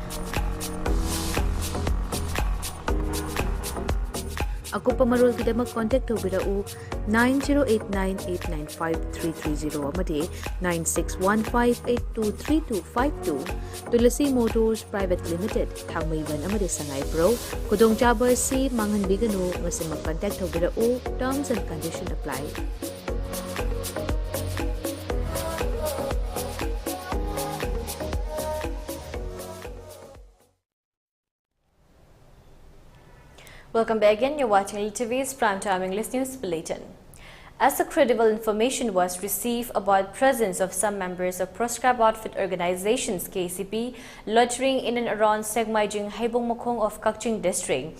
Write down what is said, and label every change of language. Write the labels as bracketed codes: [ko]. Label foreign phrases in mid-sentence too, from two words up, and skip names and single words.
[mni] Akupa marol kidamak contact tawbirau 9089895330 amadi 9615823252 Tulasi Motors Private Limited Thangmaiban amadi Sangai Pro Kudong Chaba si Mangan Bigano ngasi mag-contact tawbirau [en] terms and conditions apply. Welcome back again. You're watching ELITETV's Primetime English News Bulletin. As the credible information was received about presence of some members of proscribed outfit organizations KCP loitering in and around Segmaijing Haibongmokong of Kakching district.